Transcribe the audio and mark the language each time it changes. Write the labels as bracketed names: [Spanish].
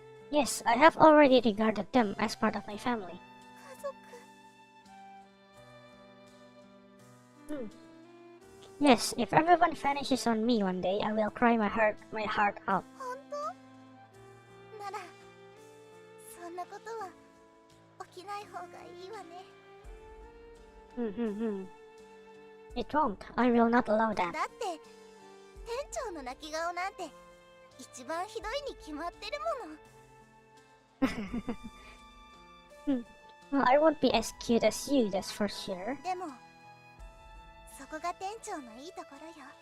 [English] Yes, I have already regarded them as part of my family. [Japanese] 家族。 [English] Yes, if everyone vanishes on me one day, I will cry my heart out. [Japanese] 本当？なら、そんなことは起きない方がいいわね。 [English] It won't. I will not allow that. [Japanese] だって店長の泣き顔なんて一番ひどいに決まってるもの。 [English] Well, I won't be as cute as you, that's for sure. [Japanese] でもそこが店長のいいところよ。